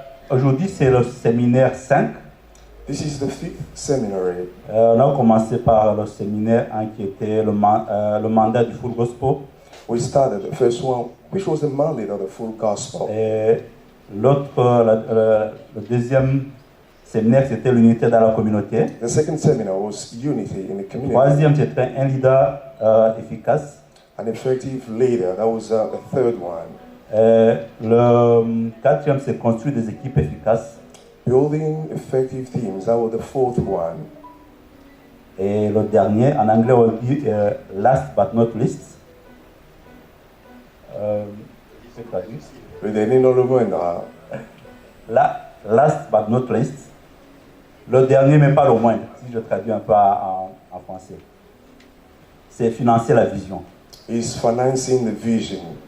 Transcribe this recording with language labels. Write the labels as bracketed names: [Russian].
[French] Aujourd'hui, c'est le séminaire 5. [English] This is the 5th seminary. [French] On a commencé par le séminaire 1 qui était le mandat du Full Gospel. [English] We started the first one, which was the mandate of the full gospel. [French] Et l'autre, le deuxième séminaire, c'était l'unité dans la communauté. [English] The second seminar was unity in the [French] Le [English] community. [French] troisième, c'était un leader efficace. [English] An effective leader, that was the third one. [French] Le quatrième, c'est construire des équipes efficaces. [English] Building effective teams, that was the fourth one. [French] Et le dernier, en anglais, on dit [English] last but not least. [French] C'est traduit. Le dernier dans le moindre. [English] Last but not least. [French] Le dernier, mais pas le moindre, si je traduis un peu en français. C'est financer la vision. [English] Is financing the vision.